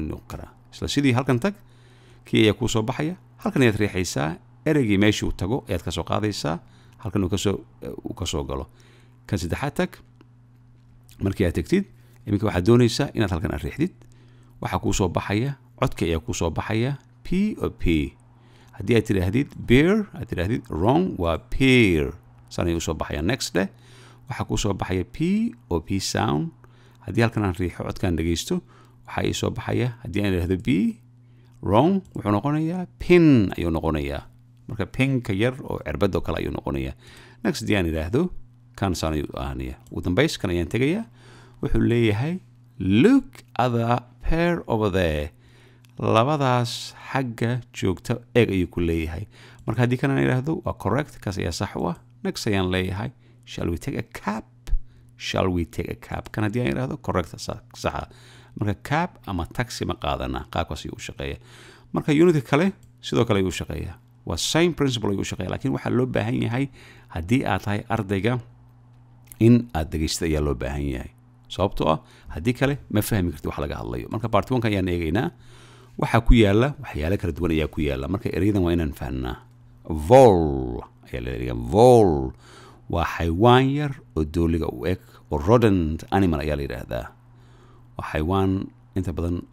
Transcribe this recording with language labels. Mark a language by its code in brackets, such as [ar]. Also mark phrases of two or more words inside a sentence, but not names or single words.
[so] noqon karaa isla sidii halkan tag kii ayaa ku soo baxaya halkan ayaad riixaysaa ereygii meeshii uu tago ayaad ka soo qaadaysaa halkan uu ka soo galo kan saddexaad tag markii aad tagtid iminka waxaad doonaysaa inaad halkan aad riixdid waxaa kuu soo baxaya codka ayaa kuu soo baxaya p o p haddii aad tidhaahdid beer aad tidhaahdid wrong waa peer saan ayuu soo baxaya [en] next day [so] waxaa kuu soo baxaya [en] p o p sound [so] haddii halkan aan riixo codkaan dhegaysto waxaa ii soo baxaya haddii aan idhaahdo b wrong wuxuu noqonayaa pin ayuu noqonayaa marka pinka yar oo cirbadoo kale ayuu noqonayaa next haddii aan idhaahdo kan saan ayuu ahaanaya ugu dambays kan ayaan tegayaa wuxuu leeyahay [en] look at the pair over there [so] labadaas xagga joogta eeg ayuu ku leeyahay marka haddii kan aan idhaahdo waa correct kaas ayaa sax u ah next ayaan leeyahay [en] shall we take a [so] cab kan haddii aan idhaahdo correct saxa marka cab ama taxi ma qaadana qaabkaas ayuu u shaqeeya marka unitka kale sidoo kale ayuu u shaqeeya waa [en] same principle [so] ayuu u shaqeeya laakiin waxaa loo baahan yahay haddii aad tahay ardayga in aad dhegaysta ayaa loo baahan yahay sababtoo ah haddii kale ma fahmi kartid wax laga hadlayo marka part 1 ayaan eegaynaa waxaa ku yaala waxyaalo kala duwan ayaa ku yaala marka erayadan waa inaan fahnaa vol ayaa la yidhaahdaa vol waa xayawaan yar oo dooliga u eg oo [en] rodent animal [so] ayaa la yidhaahdaa waa xayawaan inta badan